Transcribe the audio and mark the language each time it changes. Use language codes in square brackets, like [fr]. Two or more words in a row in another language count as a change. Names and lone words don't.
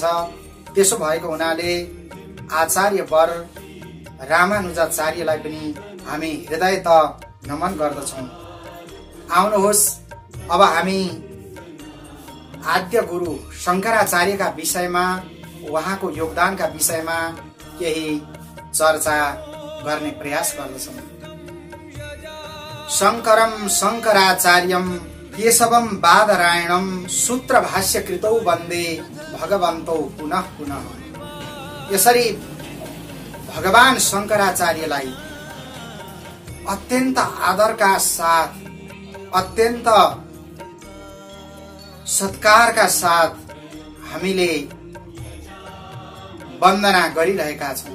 [ne] त्यसो भएको हुनाले आचार्य वर रामानुजाचार्यलाई पनि हामी हृदयत नमन गर्दछौं। आउनुहोस् अब हामी आद्य गुरु शंकराचार्यका विषयमा, उहाँको योगदानका विषयमा केही चर्चा गर्ने प्रयास गर्दछौं। [sa] शंकरं शंकराचार्यं केशवं बादरायणं सूत्रभाष्यकृतौ वन्दे भगवन्तौ पुनः पुनः। [ne] यसरी भगवान शंकराचार्यलाई अत्यन्त आदरका साथ, अत्यन्त सत्कारका साथ हामीले वन्दना गरिरहेका छौं।